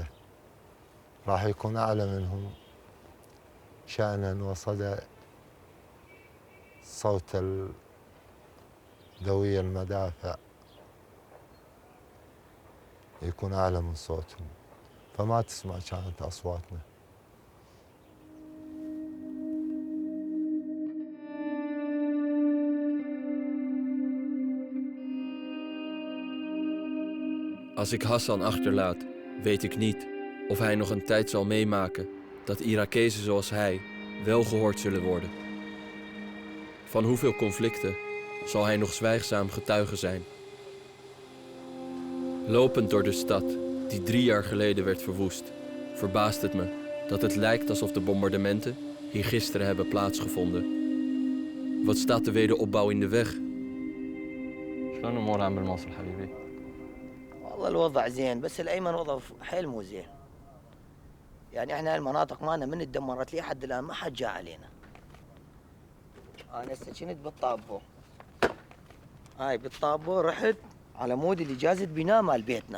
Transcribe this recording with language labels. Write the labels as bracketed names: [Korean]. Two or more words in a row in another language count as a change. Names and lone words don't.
[Arabic] راح يكون أعلى منهم شأنا وصدى صوت دوي المدافع، يكون أعلى من صوتهم، فما تسمع كانت أصواتنا. [Dutch] Als ik Hassan achterlaat, weet ik niet of hij nog een tijd zal meemaken dat Irakezen zoals hij wel gehoord zullen worden. Van hoeveel conflicten zal hij nog zwijgzaam getuige zijn? Lopend door de stad, die 3 jaar geleden werd verwoest, verbaast het me dat het lijkt alsof de bombardementen hier gisteren hebben plaatsgevonden. Wat staat de wederopbouw in de weg? [Arabic] شلون الأمور عم بالموصل حبيبي؟ والله الوضع زين، بس الأيمن وضع حيل مو زين. يعني احنا المناطق مالنا من اتدمرت لي حد الآن ما حد جاء علينا. أنا هسه كنت بالطابو. هاي بالطابو رحت على مود الإجازة بناء مال بيتنا.